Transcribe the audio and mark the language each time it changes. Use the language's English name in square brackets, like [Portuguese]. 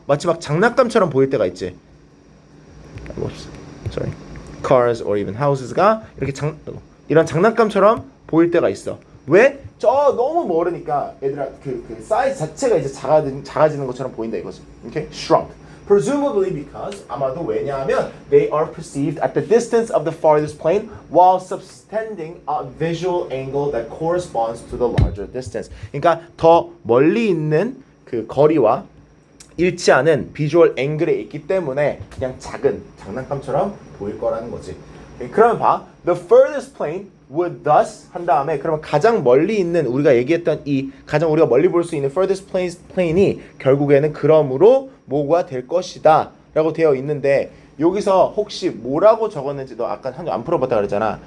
[Korean] 마치 막 장난감처럼 보일 때가 있지. [English] Sorry. Cars or even houses [Korean] 가 이렇게 이런 장난감처럼 보일 때가 있어. 왜? 저 너무 멀으니까 얘들아 그 사이즈 자체가 이제 작아지는 것처럼 보인다 이거지. [English] Okay? Shrunk. Presumably because [Korean] 아마도 왜냐하면 [English] they are perceived at the distance of the farthest plane while subtending a visual angle that corresponds to the larger distance. [Korean] 그러니까 더 멀리 있는 그 거리와 일치하는 비주얼 앵글에 있기 때문에 그냥 작은 장난감처럼 보일 거라는 거지. 그러면 봐. [English] The furthest plane would thus [Korean] 한 다음에 그러면 가장 멀리 있는 우리가 얘기했던 이 가장 우리가 멀리 볼 수 있는 furthest plane이 결국에는 그러므로 뭐가 될 것이다 라고 되어 있는데 여기서 혹시 뭐라고 적었는지 너 아까 한 줄 안 풀어봤다 그랬잖아.